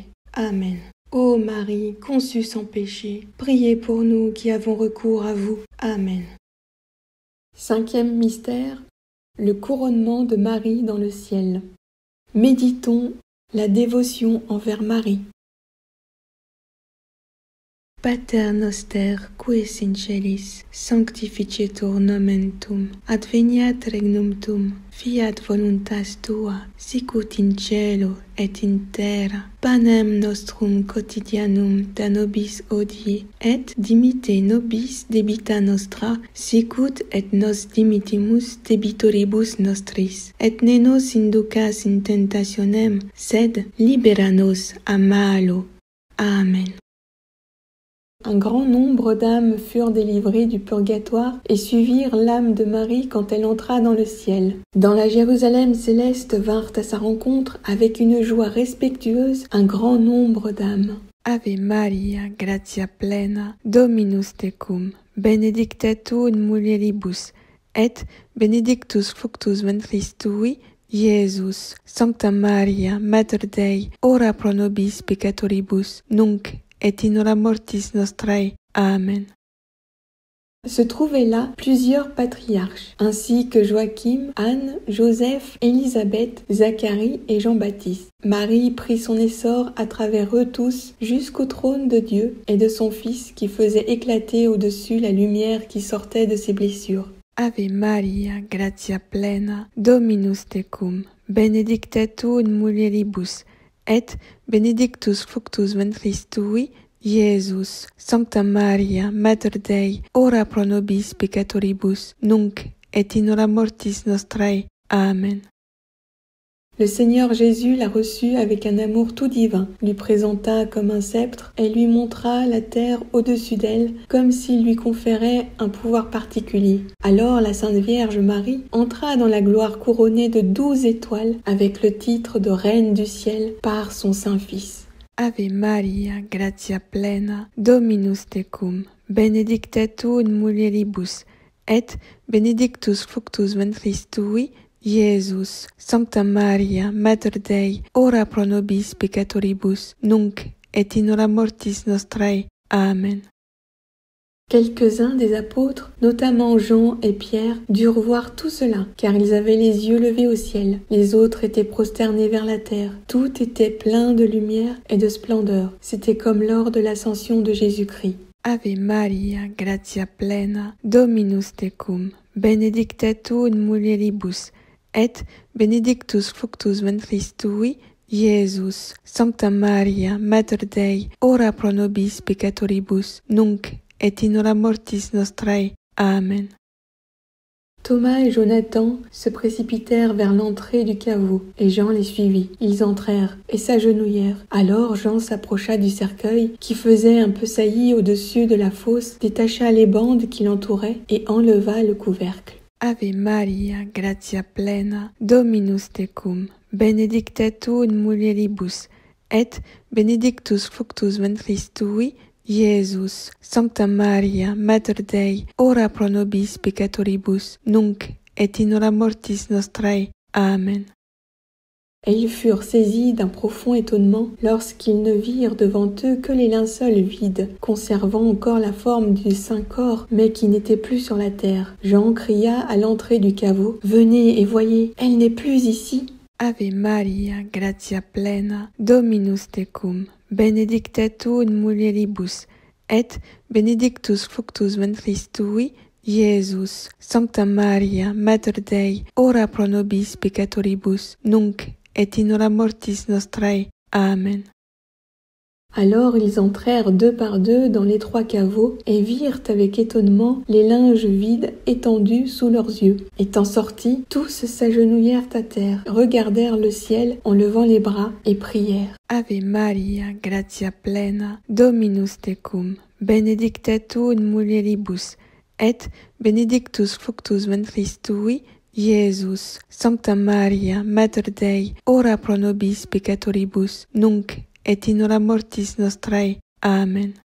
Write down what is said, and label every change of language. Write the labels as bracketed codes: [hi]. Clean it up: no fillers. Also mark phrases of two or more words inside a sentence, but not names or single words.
[la] Amen. [fr] Ô Marie, conçue sans péché, priez pour nous qui avons recours à vous. Amen. Cinquième mystère, le couronnement de Marie dans le ciel. Méditons la dévotion envers Marie. [la] Pater noster, qui es in celis, sanctificetur nomen tuum, adveniat regnum tuum, fiat voluntas tua, sicut in cielo et in terra. Panem nostrum quotidianum da nobis hodie, et dimitte nobis debita nostra, sicut et nos dimittimus debitoribus nostris. Et ne nos inducas in tentationem, sed libera nos a malo. Amen. [fr] Un grand nombre d'âmes furent délivrées du purgatoire et suivirent l'âme de Marie quand elle entra dans le ciel. Dans la Jérusalem céleste vinrent à sa rencontre avec une joie respectueuse un grand nombre d'âmes. [la] Ave Maria, gratia plena, Dominus tecum, benedicta tu in mulieribus, et benedictus fructus ventris tui, Iesus. Sancta Maria, Mater Dei, ora pro nobis peccatoribus, nunc et in hora mortis nostrae. Amen. [fr] Se trouvaient là plusieurs patriarches, ainsi que Joachim, Anne, Joseph, Élisabeth, Zacharie et Jean-Baptiste. Marie prit son essor à travers eux tous jusqu'au trône de Dieu et de son Fils qui faisait éclater au-dessus la lumière qui sortait de ses blessures. [la] Ave Maria, gratia plena, Dominus tecum, benedicta tu in mulieribus, et benedictus fructus ventris tui, Iesus. Sancta Maria, Mater Dei, ora pro nobis peccatoribus, nunc et in hora mortis nostrae. Amen. [fr] Le Seigneur Jésus la reçut avec un amour tout divin, lui présenta comme un sceptre et lui montra la terre au-dessus d'elle, comme s'il lui conférait un pouvoir particulier. Alors la Sainte Vierge Marie entra dans la gloire couronnée de 12 étoiles avec le titre de Reine du ciel par son Saint-Fils. [la] Ave Maria, gratia plena, Dominus tecum, benedicta tu in mulieribus, et benedictus fructus ventris tui, Iesus. Sancta Maria, Mater Dei, ora pro nobis peccatoribus, nunc et in hora mortis nostrae. Amen. [fr] Quelques-uns des apôtres, notamment Jean et Pierre, durent voir tout cela, car ils avaient les yeux levés au ciel. Les autres étaient prosternés vers la terre. Tout était plein de lumière et de splendeur. C'était comme lors de l'ascension de Jésus-Christ. [la] Ave Maria, gratia plena, Dominus tecum, benedicta tu in mulieribus, et benedictus fructus ventris tui, Iesus. Sancta Maria, Mater Dei, ora pro nobis peccatoribus, nunc et in hora mortis nostrae. Amen. [fr] Thomas et Jonathan se précipitèrent vers l'entrée du caveau, et Jean les suivit. Ils entrèrent et s'agenouillèrent. Alors Jean s'approcha du cercueil, qui faisait un peu saillie au-dessus de la fosse, détacha les bandes qui l'entouraient et enleva le couvercle. [la] Ave Maria, gratia plena, Dominus tecum, benedicta tu in mulieribus, et benedictus fructus ventris tui, Iesus. Sancta Maria, Mater Dei, ora pro nobis peccatoribus, nunc et in hora mortis nostrae. Amen. [fr] Et ils furent saisis d'un profond étonnement lorsqu'ils ne virent devant eux que les linceuls vides, conservant encore la forme du Saint-Corps, mais qui n'était plus sur la terre. Jean cria à l'entrée du caveau, « Venez et voyez, elle n'est plus ici !» [la] Ave Maria, gratia plena, Dominus tecum, benedicta tu in mulieribus, et benedictus fructus ventris tui, Iesus. Sancta Maria, Mater Dei, ora pro nobis peccatoribus, nunc et in hora mortis nostrae. Amen. [fr] Alors ils entrèrent deux par deux dans l'étroit caveau et virent avec étonnement les linges vides étendus sous leurs yeux. Étant sortis, tous s'agenouillèrent à terre, regardèrent le ciel en levant les bras et prièrent. [la] Ave Maria, gratia plena, Dominus tecum, benedicta tu in mulieribus, et benedictus fructus ventris tui, Iesus. Sancta Maria, Mater Dei, ora pro nobis peccatoribus, nunc et in hora mortis nostrae.